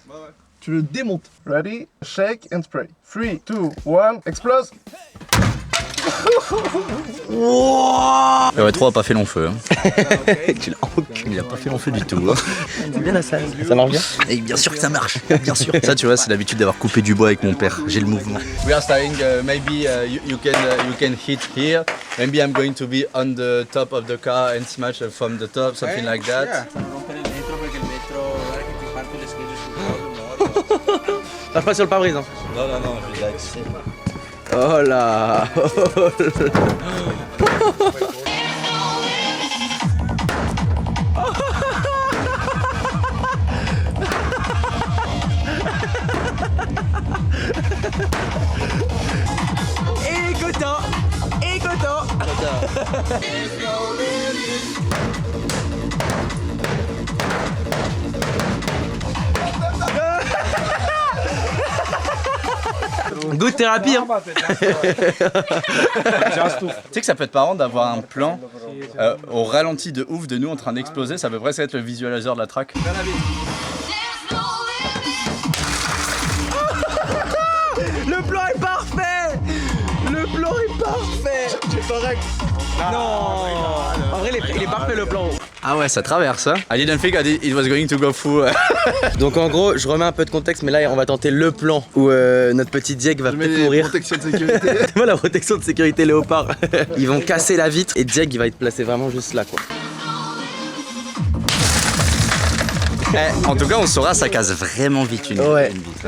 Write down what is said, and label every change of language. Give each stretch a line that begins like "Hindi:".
French: Ouais. Tu le démontes.
English: Ready, shake and spray.
French: 3, 2, 1, explose. Ouais, 3 a pas fait long feu. Hein.
English: Okay.
French: Il a pas fait long feu du tout. Hein. C'est bien la salle. Ça marche bien? Et bien sûr que ça marche, bien sûr. Ça, tu vois, c'est l'habitude d'avoir coupé du bois avec mon père. J'ai le mouvement.
English: We are starting. Maybe you can hit here. Maybe I'm going to be on the top of the car and smash from the top, something like that.
French: Lâche pas sur le pare-brise. Hein. Non, je vais accès. Oh là. Et content. Good thérapie hein. Tu sais que ça peut être marrant d'avoir un plan au ralenti de ouf de nous en train d'exploser, ça peut presque être le visualizer de la track. Le plan est parfait. Le plan est parfait. C'est correct. Non. En vrai il est parfait le plan. Ah ouais, ça traverse hein.
English: I didn't think it was going to go through.
French: Donc en gros, je remets un peu de contexte, mais là on va tenter le plan où notre petit Dieg va peut-être mourir. Protection de sécurité. Moi la protection de sécurité léopard. Ils vont casser la vitre et Dieg il va être placé vraiment juste là quoi. En tout cas, on saura, ça casse vraiment vite une vitre.